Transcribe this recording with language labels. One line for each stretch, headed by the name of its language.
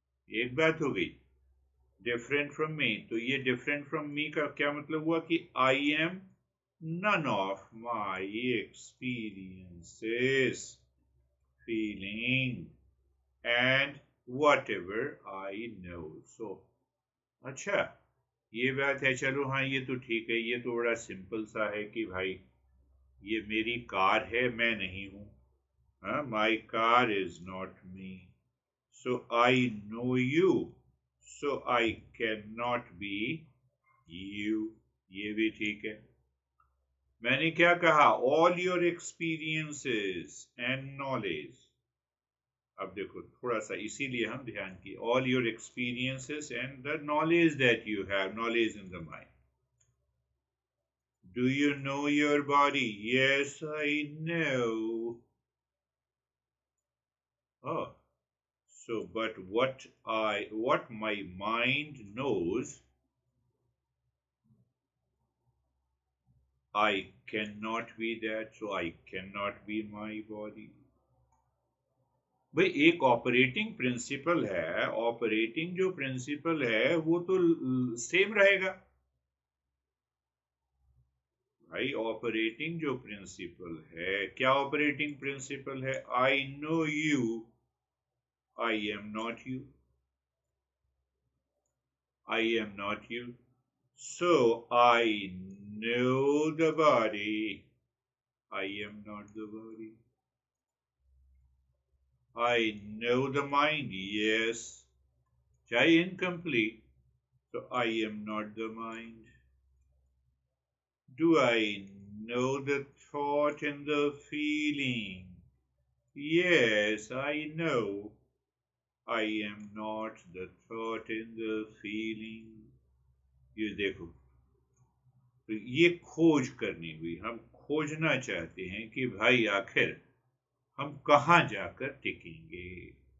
Hindi: एक बात हो गई,
English: Different from me.
Hindi: तो ये डिफरेंट फ्रॉम मी का क्या मतलब हुआ?
English: कि I am none of my experiences, feeling and whatever I know.
Hindi: So अच्छा, ये बात है। चलो हाँ, ये तो ठीक है, ये तो बड़ा सिंपल सा है कि भाई ये मेरी कार है, मैं नहीं हूं।
English: हाँ, my car is not me, so I know you, so I cannot be you।
Hindi: ये भी ठीक है। मैंने क्या कहा?
English: All your experiences and knowledge.
Hindi: अब देखो थोड़ा सा, इसीलिए हम ध्यान की,
English: All your experiences and the knowledge that you have, knowledge in the mind. Do you know your body? Yes, I know. Oh, so but what my mind knows, I cannot be that, so I cannot be my body.
Hindi: भाई एक operating principal है, operating जो principal है वो तो same रहेगा भाई। Operating जो प्रिंसिपल है, क्या ऑपरेटिंग प्रिंसिपल है?
English: I know you, I am not you, I am not you. So I know the body, I am not the body. I know the mind, yes. Chai incomplete, so I am not the mind. Do I know the thought and the feeling? Yes, I know. I am not the thought and the feeling.
Hindi: ये देखो, तो ये खोज करनी हुई। हम खोजना चाहते हैं कि भाई आखिर हम कहाँ जाकर टिकेंगे।